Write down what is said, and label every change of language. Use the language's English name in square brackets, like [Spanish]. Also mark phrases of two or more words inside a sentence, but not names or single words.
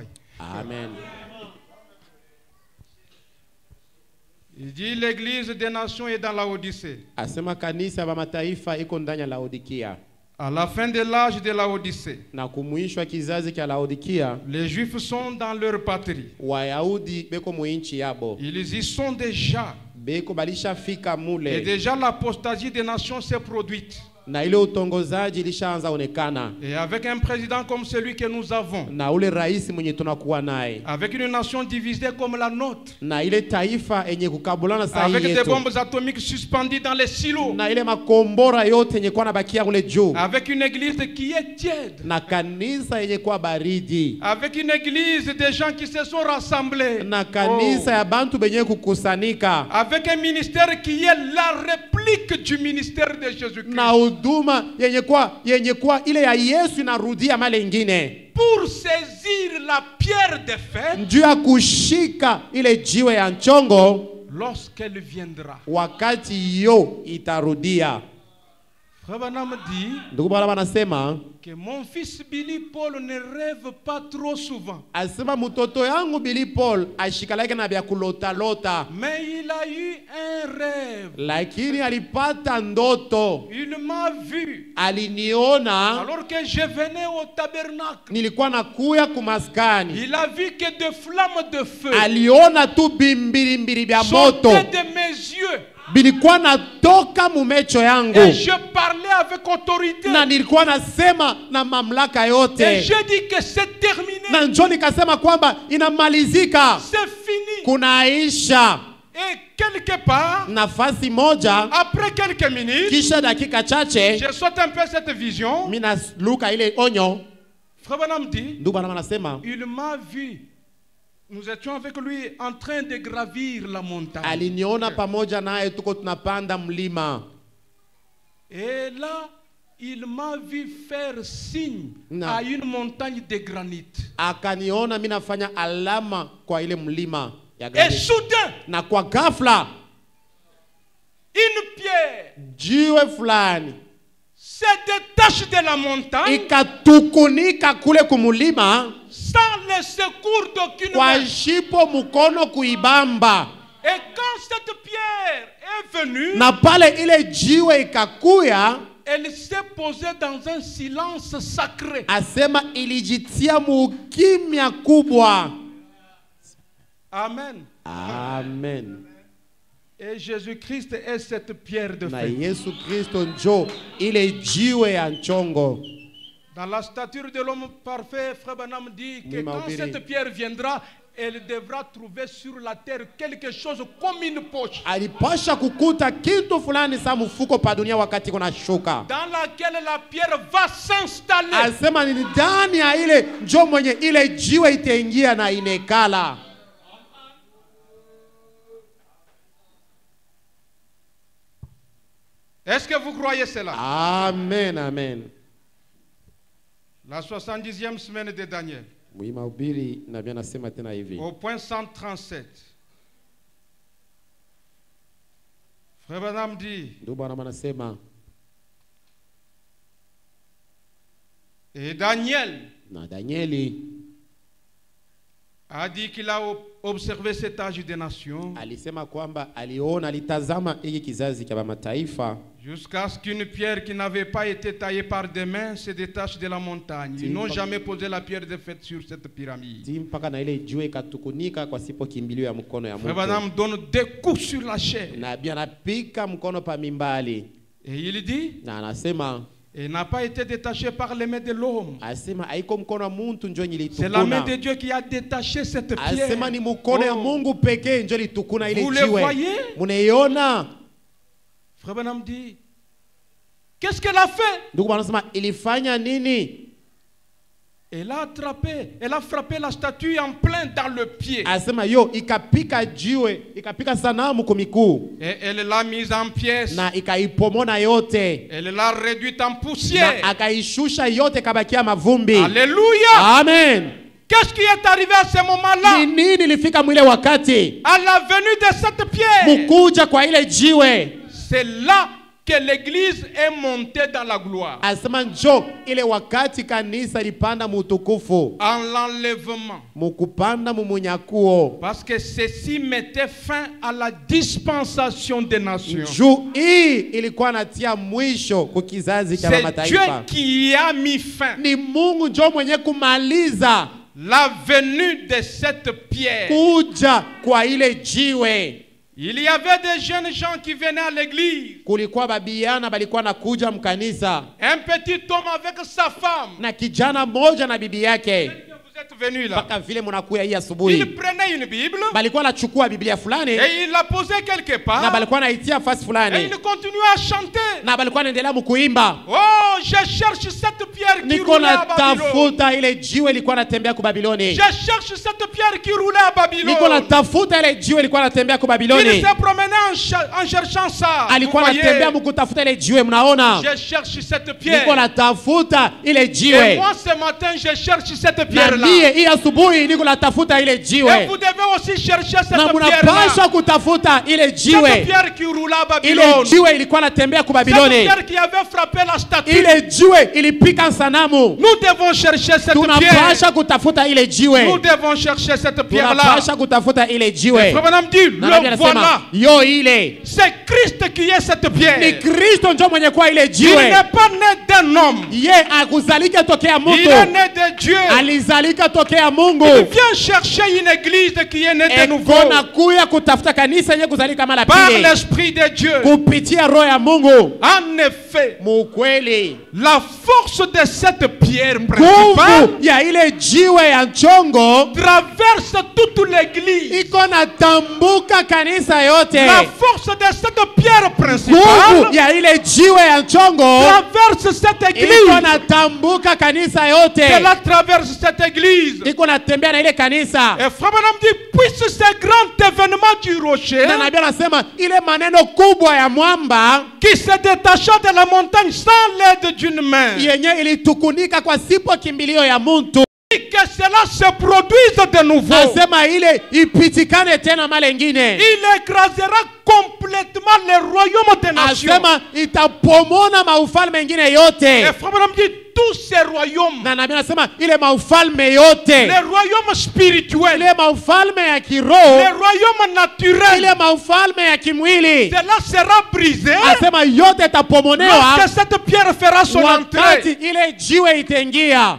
[French] Amen. Il dit l'église des nations est dans la Odyssée. [Swahili] Asema kanisa ya mataifa iko ndani ya Laodikia. [French] À la fin de l'âge de la Odyssée, [Swahili] Na kumwisho wa kizazi cha Laodikia, [French] les Juifs sont dans leur patrie. [Swahili] Wayahudi beko muinchi yabo. [French] Ils y sont déjà. [Swahili] Beko balishafika [French] Et [Swahili] mule. [French] déjà l'apostasie des nations s'est produite. [Swahili] Na ile utongozaji ilishaanza onekana. [French] Et avec un président comme celui que nous avons, [Swahili] Na ule rais mwenye tunakuwa naye. [French] avec une nation divisée comme la nôtre, [Swahili] Na ile taifa enye kukabulana [French] avec [Swahili] sahi [French] des [Swahili] yetu. [French] bombes atomiques suspendues dans les silos, [Swahili] Na ile makombora yote yenye kuwa nabakia kule juu. [French] avec une église qui est tiède, [Swahili] Na kanisa yenye kuwa baridi. [French] avec une église de gens qui se sont rassemblés, [Swahili] Na kanisa ya bantu benye kukusanika. [French] avec un ministère qui est la réplique du ministère de Jésus-Christ, [Swahili] Na huduma yenye kuwa ile ya Yesu inarudia male ingine. [French] pour saisir la pierre de fête [Swahili] Njuu ya kushika ile jiwe ya nchongo [French] lorsqu'elle viendra. [Swahili] wakati yo itarudia. [French] Frère Branham dit [Swahili] Ndugu Branham anasema [French] que mon fils Billy Paul ne rêve pas trop souvent. [Swahili] asema mtoto yangu Billy Paul ashikalake na vya kulota lota, [French] Mais il a eu un rêve. [Swahili] lakini alipata ndoto. [French] Il m'a vu [Swahili] Aliniona [French] alors que je venais au tabernacle. [Swahili] nilikuwa nakuya kumaskani. [French] Il a vu que des flammes de feu [Swahili] Aliona tu bimbilimbili vya moto [French] sortaient de mes yeux. [Swahili] bilikuwa natoka mumecho yangu, [French] Et je parlais avec autorité. [Swahili] na nilikuwa nasema na mamlaka [French] Et [Swahili] yote, [French] je dis que c'est terminé. [Swahili] na njo nikasema kwamba inamalizika, [French] C'est fini. [Swahili] kunaisha. [French] Et quelque part, [Swahili] Nafasi moja [French] après quelques minutes, [Swahili] kisha dakika chache [French] je saute un peu cette vision. [Swahili] mina luka ile onyo. [French] Frère Branham dit, [Swahili] Ndugu Branham anasema [French] il m'a vu. Nous étions avec lui en train de gravir la montagne. [Swahili] aliniona pamoja naye tuko tunapanda mlima, [French] Et là, il m'a vu faire signe Non. à une montagne de granit. [Swahili] akaniona mimi nafanya alama kwa ile mlima ya [French] Et granit. soudain, [Swahili] Na kwa ghafla [French] une pierre [Swahili] jiwe fulani [French] se détache de la montagne [Swahili] ikatukunika kule kumulima [French] sans le secours d'aucune [Swahili] kwa [French] main. [Swahili] shipo mkono kuibamba, [French] Et quand cette pierre est venue, [Swahili] na pale ile jiwe ikakuya, [French] elle s'est posée dans un silence sacré. [Swahili] asema ilijitia mukimya kubwa. [French] Amen. [Swahili] Amen. [French] Et Jésus-Christ est cette pierre de [Swahili] Na [French] feu. [Swahili] Yesu Kristo njo ile jiwe ya nchongo. [French] Dans la stature de l'homme parfait, Frère Branham dit que Oui, quand [Swahili] Maubiri. [French] cette pierre viendra, elle devra trouver sur la terre quelque chose comme une poche, [Swahili] Alipasha kukuta kitu fulani sa mfuko pa dunia wakati kuna shuka. [French] dans laquelle la pierre va s'installer. [Swahili] Asema ni ndani ya ile njo mwenye ile jiwe itaingia na inekala. [French] Est-ce que vous croyez cela? Amen, amen. La 70e semaine de Daniel, [Swahili] Mahubiri na Biblia nasema tena hivi. [French] au point 137. Frère Branham dit, [Swahili] Ndugu Branham anasema [French] et Daniel [Swahili] na Danieli [French] a dit qu'il a observé cet âge des nations [Swahili] alisema kwamba aliona, alitazama hiki kizazi cha mataifa [French] jusqu'à ce qu'une pierre qui n'avait pas été taillée par des mains se détache de la montagne. Ils n'ont jamais posé la pierre de fête sur cette pyramide. [Swahili] mpaka na ile jiwe ikatukunika kwa sipo kimbilio ya mkono ya [French] Frère [Swahili] mtu, [French] Branham donne des coups sur la chair. [Swahili] na Biblia anapika mkono pa mimbali, [French] Et il dit, [Swahili] na anasema [French] il n'a pas été détaché par les mains de l'homme. [Swahili] asema haiko mkono wa mtu njo [French] C'est la main [Swahili] ilitukuna, [French] de Dieu qui a détaché cette pierre. [Swahili] asema ni mkono ya Oh. Mungu pekee njo ilitukuna ile [French] Vous le [Swahili] jiwe. [French] voyez? [Swahili] Munaiona? [French] Frère Branham dit, qu'est-ce qu'elle a fait? [Swahili] Ndugu anasema ilifanya nini? [French] Elle a attrapé, elle a frappé la statue en plein dans le pied. [Swahili] Asema yo ikapika jiwe, ikapika sanamu kwa miguu [French] Et elle l'a mise en pièces. [Swahili] na ikaipomona yote [French] Elle l'a réduite en [Swahili] na [French] poussière. [Swahili] akaishusha yote, kabakia mavumbi. [French] Alléluia. Amen. Qu'est-ce qui est arrivé à ce moment-là? [Swahili] Ni nini ilifika mwile wakati [French] À la venue de cette pierre. [Swahili] mukuja kwa ile jiwe? [French] C'est là que l'église est montée dans la gloire. [Swahili] Asema njo ile wakati kanisa lipanda mutukufu, [French] En l'enlèvement. [Swahili] mukupanda mumunyakuo. [French] Parce que ceci mettait fin à la dispensation des nations. [Swahili] Juu hii ilikuwa natia mwisho kwa kizazi cha [French] C'est Dieu [Swahili] mataifa. [French] qui y a mis fin. [Swahili] Ni Mungu njo mwenye kumaliza [French] La venue de cette pierre. [Swahili] kuja kwa ile jiwe. [French] Il y avait des jeunes gens qui venaient à l'église. [Swahili] Kulikuwa babiana balikuwa nakuja mkanisa [French] Un petit homme avec sa femme. [Swahili] na kijana mmoja na bibi yake. [French] Vous êtes venus là. [Swahili] Mpaka vile munakuya hii [French] Il [Swahili] asubuhi, [French] prenait une Bible [Swahili] balikuwa nachukua Biblia fulani [French] et il la posait quelque [Swahili] na [French] part [Swahili] balikuwa naitia fasi [French] et [Swahili] fulani [French] il continuait à chanter. [Swahili] na balikuwa naendelea mkuimba. [French] Oh, je cherche cette pierre qui [Swahili] Niko [French] roulait à Babylone. [Swahili] natafuta ile jiwe ilikuwa natembea ku Babiloni. [French] Je cherche cette pierre qui roulait à Babylone. [Swahili] Niko natafuta ile jiwe ilikuwa natembea ku [French] Il [Swahili] Babiloni. [French] s'est promené en cherchant ça. Vous [Swahili] Alikuwa [French] voyez? [Swahili] anatembea mkutafuta ile jiwe, mnaona? [French] Je cherche cette pierre. [Swahili] Niko natafuta ile [French] Et [Swahili] jiwe. [French] moi ce matin, je cherche cette [Swahili] Na [French] pierre-là. [Swahili] mie mie hii asubuhi niko natafuta ile [French] Et [Swahili] jiwe. [French] vous devez aussi chercher cette [Swahili] Na [French] pierre-là. [Swahili] munapaswa kutafuta ile [French] Cette [Swahili] jiwe. [French] pierre qui roula à [Swahili] Ile [French] Babylone. [Swahili] jiwe ilikuwa natembea ku [French] Cette [Swahili] Babiloni. [French] pierre qui avait frappé la statue. [Swahili] Ile jiwe ilipika sanamu. [French] Nous devons chercher cette pierre. [Swahili] Tunapaswa kutafuta ile jiwe. [French] Nous devons chercher cette pierre-là. [Swahili] Tunapaswa kutafuta ile jiwe. [French] Frère Branham dit, [Swahili] Na Biblia [French] le [Swahili] inasema, [French] voilà. [Swahili] yo ile [French] C'est Christ qui est cette [Swahili] ni [French] pierre. [Swahili] Kristo ndio mwenye kwa ile [French] Il [Swahili] jiwe. [French] n'est pas né d'un homme. [Swahili] Ye akuzalika tokea [French] Il [Swahili] mtu. [French] est né de Dieu. [Swahili] Alizalika tokea [French] Il [Swahili] Mungu. [French] vient chercher une église qui est née de nouveau. [Swahili] Ekona kuya kutafuta kanisa yenye kuzalika mara [French] Par [Swahili] pili. [French] l'Esprit de Dieu. [Swahili] Kupitia roho ya Mungu. [French] En effet, [Swahili] Mukweli. [French] la force de cette pierre principale [Swahili] Nguvu ya ile jiwe ya nchongo [French] traverse toute l'église. [Swahili] iko natambuka kanisa yote. [French] La force de cette pierre [Swahili] Nguvu [French] principale [Swahili] ya ile jiwe ya nchongo [French] traverse cette [Swahili] iko [French] église. [Swahili] natambuka kanisa yote. [French] Elle traverse cette église. [Swahili] Iko natembea na ile kanisa. [French] Et Frère Branham dit, puisse ce grand événement du rocher [Swahili] Na nabii anasema ile maneno kubwa ya mwamba [French] qui se détacha de la montagne sans l'aide d'une main, [Swahili] yenye ilitukunika kwa sipo kimbilio ya muntu. [French] et que cela se produise de nouveau. [Swahili] Nasema ile ipitikane tena mara ingine. [French] Il écrasera complètement les royaumes des nations. [Swahili] Asema itapomona maufalme mengine yote. [French] Et Frère Branham dit, tous ces royaumes, [Swahili] Na nabii anasema ile maufalme yote, [French] les royaumes spirituels, [Swahili] ile maufalme ya [French] les [Swahili] kiroho, [French] royaumes naturels, [Swahili] ile maufalme ya kimwili, [French] cela sera brisé [Swahili] asema yote itapomonewa [French] lorsque cette pierre fera son [Swahili] wakati [French] entrée. [Swahili] ile jiwe itaingia.